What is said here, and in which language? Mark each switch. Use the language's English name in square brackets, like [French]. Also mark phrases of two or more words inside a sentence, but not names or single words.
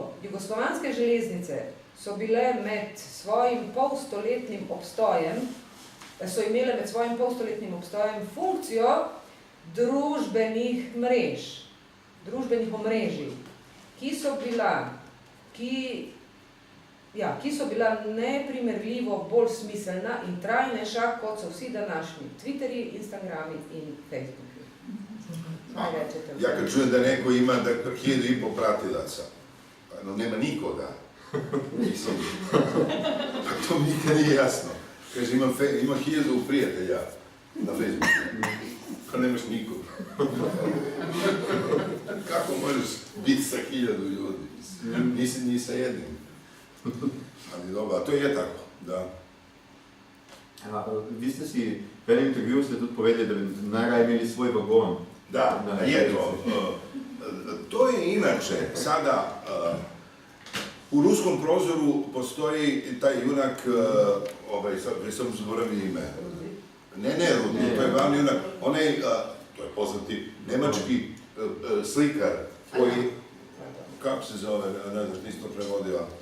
[Slovenian] Jugoslovanske železnice so bile med svojim polstoletnim obstojem, funkcijo družbenih mrež, družbenih omrežij, ki so bila neprimerljivo bolj smiselna in trajnejša, kot so vsi današnji Twitterji, Instagrami in Facebooki. [Serbian] Ja kad čujem da neko ima 1500 pratilaca, no nema nikoga. Pa to mi nikad nije jasno. Kaže, ima 1000 prijatelja na Facebooku, pa nemaš nikog. Kako možeš biti sa 1000 ljudi? Nisi ni sa jednim. Ali dobro, a to je tako, da. [Slovenian] Vi ste si v enem intervjuju ste tudi povedali, da bi najraje imeli svoj vagon. Da, je to. [Serbian] To je inače sada u ruskom prozoru postoji taj junak, sad sam zaboravio ime. Ne, Rudi, to je glavni junak. To je poznati nemački slikar koji, kako se zove, ne znaš, nisi to prevodila.